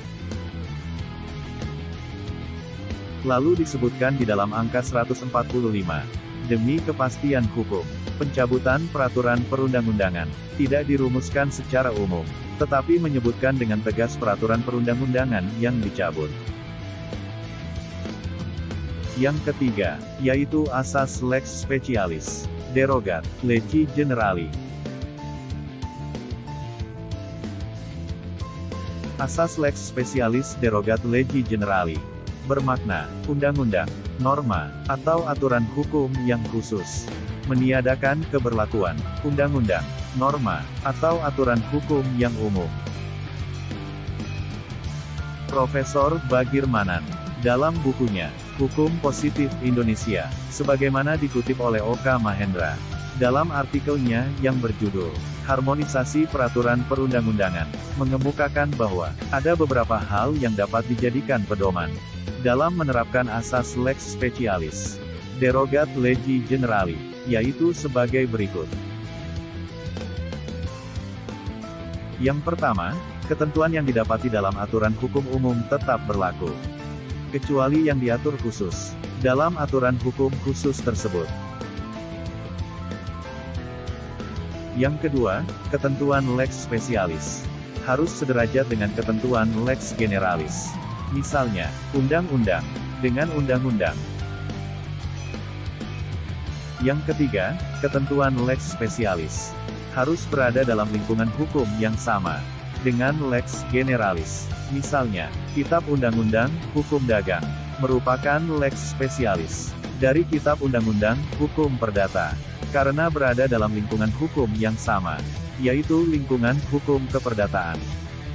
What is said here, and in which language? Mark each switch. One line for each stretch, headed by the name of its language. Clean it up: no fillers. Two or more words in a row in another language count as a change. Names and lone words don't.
Indonesian: Lalu disebutkan di dalam angka 145, demi kepastian hukum, pencabutan peraturan perundang-undangan tidak dirumuskan secara umum, tetapi menyebutkan dengan tegas peraturan perundang-undangan yang dicabut. Yang ketiga, yaitu asas
Latin: lex specialis derogat legi generali.
Indonesian: Asas
Latin: lex specialis derogat legi generali
Indonesian: bermakna undang-undang, norma, atau aturan hukum yang khusus meniadakan keberlakuan undang-undang, norma, atau aturan hukum yang umum. Profesor Bagir Manan, dalam bukunya Hukum Positif Indonesia, sebagaimana dikutip oleh Oka Mahendra, Dalam artikelnya yang berjudul Harmonisasi Peraturan Perundang-undangan, mengemukakan bahwa ada beberapa hal yang dapat dijadikan pedoman dalam menerapkan asas
Latin: lex specialis derogat legi generali,
Indonesian: yaitu sebagai berikut. Yang pertama, ketentuan yang didapati dalam aturan hukum umum tetap berlaku, kecuali yang diatur khusus dalam aturan hukum khusus tersebut. Yang kedua, ketentuan
Latin: lex specialis
Indonesian: harus sederajat dengan ketentuan
Latin: lex generalis.
Indonesian: Misalnya, undang-undang dengan undang-undang. Yang ketiga, ketentuan
Latin: lex specialis
Indonesian: harus berada dalam lingkungan hukum yang sama dengan
Latin: lex generalis.
Indonesian: Misalnya, Kitab Undang-Undang Hukum Dagang merupakan
Latin: lex specialis
Indonesian: dari Kitab Undang-Undang Hukum Perdata, karena berada dalam lingkungan hukum yang sama, yaitu lingkungan hukum keperdataan.